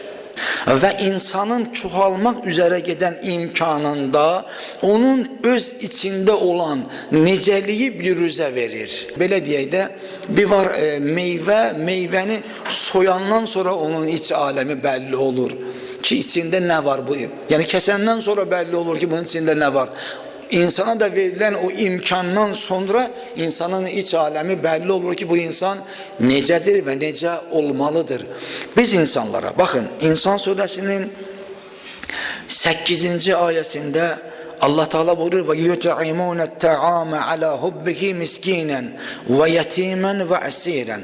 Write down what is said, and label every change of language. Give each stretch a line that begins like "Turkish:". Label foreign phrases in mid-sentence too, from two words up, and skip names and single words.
Azerbaijani: Və insanın çoxalmaq üzərə gedən imkanında onun öz içində olan necəliyi biruzə verir. Belə deyək də, bir var meyvəni soyandan sonra onun iç aləmi bəlli olur ki, içində nə var bu? Yəni kəsəndən sonra bəlli olur ki, bunun içində nə var?
Turkish: İnsana da verilen o imkandan sonra insanın iç alemi belli olur ki, bu insan
Azerbaijani: necədir ve necə olmalıdır.
Turkish: Biz insanlara, bakın, İnsan Suresinin 8. ayesinde Allah Teala buyurur
Arabic: ويطعمون الطعام على حبه مسكينا ويتيما وأسيرا.